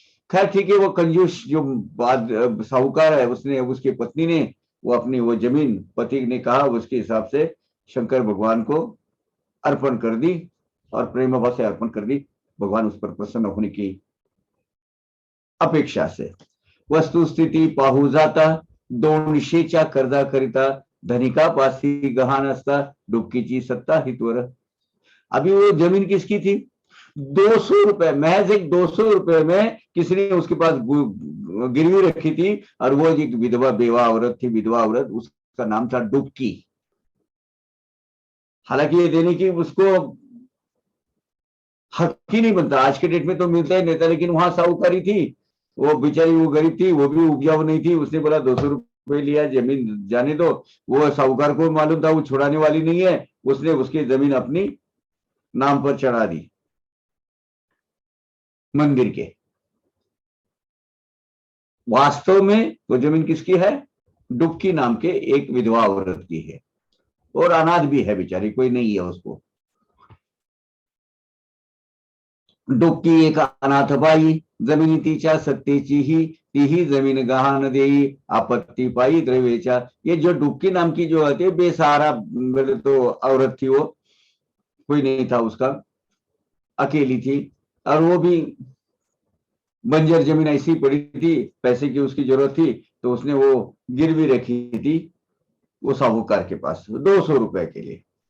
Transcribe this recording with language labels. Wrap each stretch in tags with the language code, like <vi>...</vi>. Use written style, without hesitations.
<hi>खैर ठीक है, वो कंजूस जो साहूकार है उसने, उसकी पत्नी ने वो अपनी वो जमीन पति ने कहा उसके हिसाब से शंकर भगवान को अर्पण कर दी, और प्रेम भाव से अर्पण कर दी, भगवान उस पर प्रसन्न होने की अपेक्षा से।</hi> <mr>वस्तु स्थिती पाहू जाता, 200च्या कर्जा करिता, धनिका पासी गहाण असता, डुबकीची सत्ता हितवर।</mr> <hi>अभी वो जमीन किसकी थी, 200 रुपए, महज एक 200 रुपए में किसी ने उसके पास गिरवी रखी थी, और वो एक विधवा बेवा औरत थी, विधवा औरत, उसका नाम था डुबकी। हालांकि ये देने की उसको हक ही नहीं बनता, आज के डेट में तो मिलता ही नहीं था, लेकिन वहां साहूकारी थी, वो बेचारी वो गरीब थी, वो भी उपजाऊ नहीं थी। उसने बोला 200 रुपए लिया, जमीन जाने दो। वो साहूकार को मालूम था वो छुड़ाने वाली नहीं है, उसने उसकी जमीन अपनी नाम पर चढ़ा दी मंदिर के। वास्तव में वो जमीन किसकी है, डुबकी नाम के एक विधवा औरत की है, और अनाथ भी है बेचारी, कोई नहीं है उसको।</hi> <mr>डुबकी एक अनाथ बाई, जमिनी तिच्या सत्तेची ही, तीही जमीन गहाण देई, आपत्ती पाई द्रव्येच्या।</mr> <hi>ये जो डुबकी नाम की जो है बेसहारा तो औरत थी, वो कोई नहीं था उसका, अकेली थी, और वो भी बंजर जमीन ऐसी पड़ी थी, पैसे की उसकी जरूरत थी, तो उसने वो गिरवी रखी थी वो साहूकार के पास 200 रुपए के लिए।</hi>